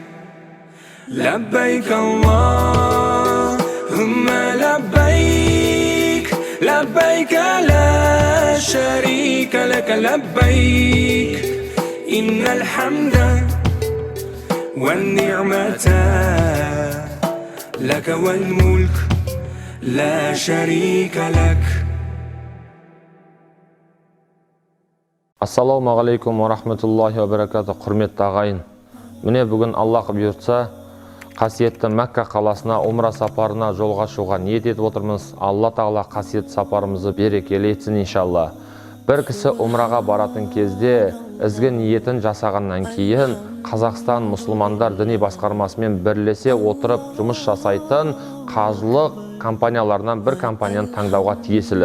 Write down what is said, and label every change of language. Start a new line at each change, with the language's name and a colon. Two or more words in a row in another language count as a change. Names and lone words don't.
Arabic: لبيك اللهم لبيك لبيك لا شريك لك لبيك إن الحمد والنعمة لك والملك لا شريك لك. السلام عليكم ورحمة الله وبركاته.
Kazakh: Құрметті ағайын, міне бүгін Аллах бұйыртса қасиетті Мәкка қаласына умра сапарына жолға шығуға ниет етіп отырмыз. Алла тағала қасиетті сапарымызды берекелі етсін иншалла. Бір кісі умраға баратын кезде ізгі ниетін жасағаннан кейін Қазақстан мұсылмандар діни басқармасымен бірлесе отырып жұмыс жасайтын қажылық компанияларынан бір компанияны таңдауға тиесілі.